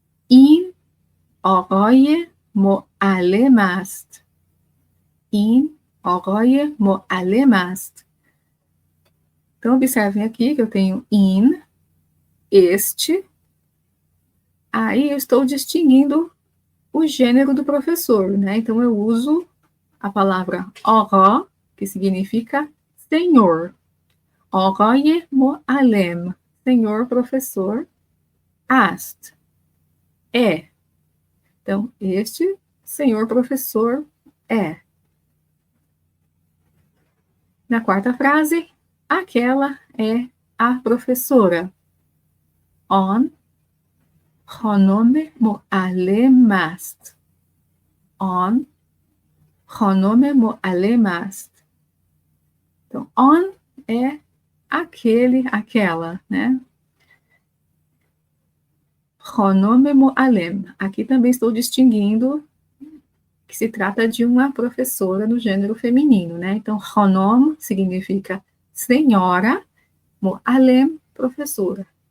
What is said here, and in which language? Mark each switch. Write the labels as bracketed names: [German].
[Persian] In آقای معلم است. این آقای معلم است. [Portuguese] Então, observem aqui que eu tenho in, este. Aí eu estou distinguindo o gênero do professor, né? Então, eu uso a palavra آقا, que significa senhor. [Persian] آقای معلم, [Portuguese] senhor professor. است, é. Então, este senhor professor é. Na quarta frase, aquela é a professora. [Persian] On خانم معلم است. On خانم معلم است. [Portuguese] Então, on é aquele, aquela, né? [Persian] خانم معلم. [Portuguese] Aqui também estou distinguindo que se trata de uma professora no gênero feminino, né? Então, خانم significa senhora, معلم, professora.